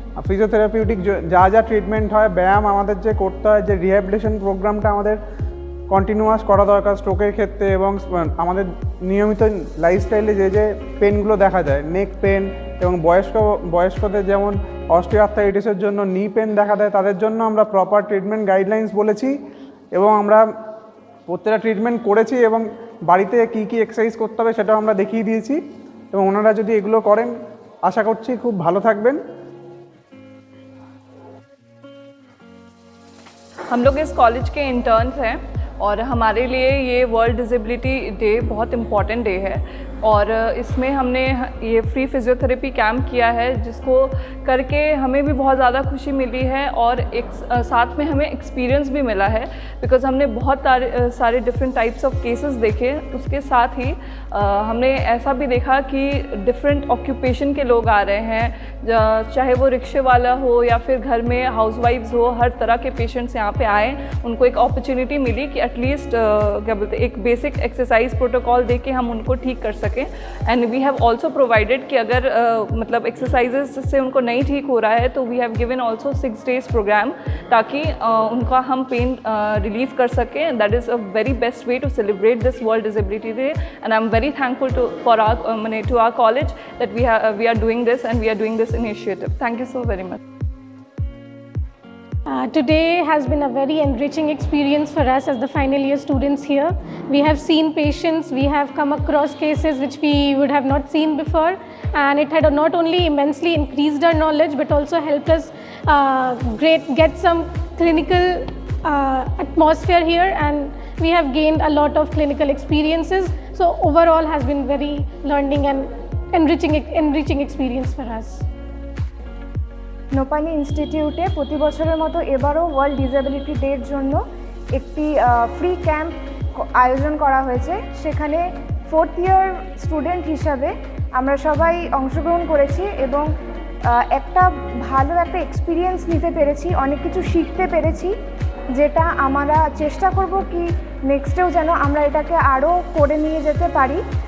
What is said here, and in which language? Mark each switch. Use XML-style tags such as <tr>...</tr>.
<bn>Physiotherapeutic যা যা treatment হয়, ব্যায়াম আমাদের যে করতে হয়, যে রিহ্যাবিলিটেশন প্রোগ্রামটা আমাদের কন্টিনিউয়াস করা দরকার স্ট্রোকের ক্ষেত্রে, এবং আমাদের নিয়মিত লাইফস্টাইলে যে যে পেনগুলো দেখা যায়, নেক পেন, এবং বয়স্কদের যেমন অস্টিওআর্থ্রাইটিসের জন্য নি পেন দেখা দেয়, তাদের জন্য আমরা প্রপার ট্রিটমেন্ট গাইডলাইন্স বলেছি এবং আমরা প্রত্যেকটা ট্রিটমেন্ট করেছি, এবং বাড়িতে কী কী এক্সারসাইজ করতে হবে সেটাও আমরা দেখিয়ে দিয়েছি, এবং ওনারা যদি এগুলো করেন আশা করছি খুব ভালো থাকবেন।</bn> <hi>हम लोग इस कॉलेज के इंटर्न्स हैं और हमारे लिए ये वर्ल्ड डिसेबिलिटी डे बहुत इम्पॉर्टेंट डे है और इसमें हमने ये फ्री फिजियोथेरेपी कैंप किया है, जिसको करके हमें भी बहुत ज़्यादा खुशी मिली है और एक साथ में हमें एक्सपीरियंस भी मिला है, बिकॉज़ हमने बहुत सारे डिफरेंट टाइप्स ऑफ केसेस देखे। उसके साथ ही हमने ऐसा भी देखा कि डिफरेंट ऑक्यूपेशन के लोग आ रहे हैं, चाहे वो रिक्शे वाला हो या फिर घर में हाउसवाइफ्स हो, हर तरह के पेशेंट्स यहाँ पे आए। उनको एक अपॉर्चुनिटी मिली कि एटलीस्ट क्या बोलते हैं, एक बेसिक एक्सरसाइज प्रोटोकॉल दे के हम उनको ठीक कर सकें।</hi> <en>and we have also provided</en> <hi>कि अगर मतलब एक्सरसाइजेज से उनको नहीं ठीक हो रहा है तो</hi> <en>we have given also 6 days programme,</en> <hi>ताकि उनका हम पेन रिलीव कर सकें।</hi> <en>That is a very best way to celebrate this world disability day and I am very thankful for our college that we are doing this and we are doing this initiative. Thank you so very much. Today has been a very enriching experience for us as the final year students here. We have seen patients, we have come across cases which we would have not seen before, and it had not only immensely increased our knowledge but also helped us get some clinical atmosphere here, and we have gained a lot of clinical experiences. So overall has been very learning and enriching experience for us.</en> <bn>নোপানি ইনস্টিটিউটে প্রতি বছরের মতো এবারও world disability ডের জন্য একটি free camp আয়োজন করা হয়েছে। সেখানে 4th ইয়ার স্টুডেন্ট হিসাবে আমরা সবাই অংশগ্রহণ করেছি এবং একটা ভালো একটা এক্সপিরিয়েন্স নিতে পেরেছি, অনেক কিছু শিখতে পেরেছি, যেটা আমরা চেষ্টা করব কি নেক্সটেও যেন আমরা এটাকে আরও করে নিয়ে যেতে পারি।</bn>